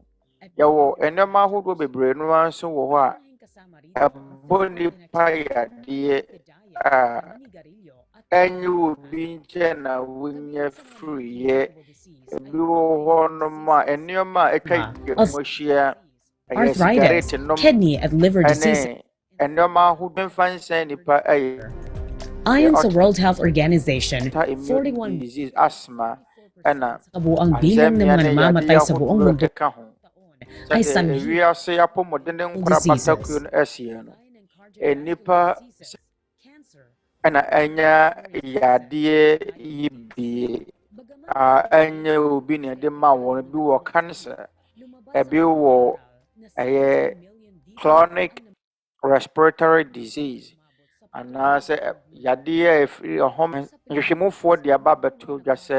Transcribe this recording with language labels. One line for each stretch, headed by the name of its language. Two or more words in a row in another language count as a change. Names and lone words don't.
Akan: Yɛwɔ nneɛma ahodoɔ bebree no nso wɔ hɔ a ɛbɔ nipa yadeɛ a ɛnyɛ obi nkyɛn na wonya firiɛ. Ebi wɔ hɔ nom a nneɛma a ɛtwa yɛmɔhyia ɛyɛ
English: arthritis, kidney and liver disease.
Akan: nneɛma ahodoɔ mfa nsɛn nipa ɛyɛ
English: ION's the World Health Organization, immune 41 disease, asthma, ɛna
Filipino: sa kabuang bilang ng mga namamatay sa buong mundo ay sanhi
Akan: wiase apɔmuden nkorabatakuo no asie no nnipa ɛna ɛnya yadeɛ yi bi ɛnyɛ obi na ɛde ma wɔn bi wɔ cancer ebi wɔ ɛyɛ
English: chronic respiratory disease
Akan: anaasɛ yadeɛ efiri ɔhom nhwehwɛmufoɔ de aba abɛto dwa sɛ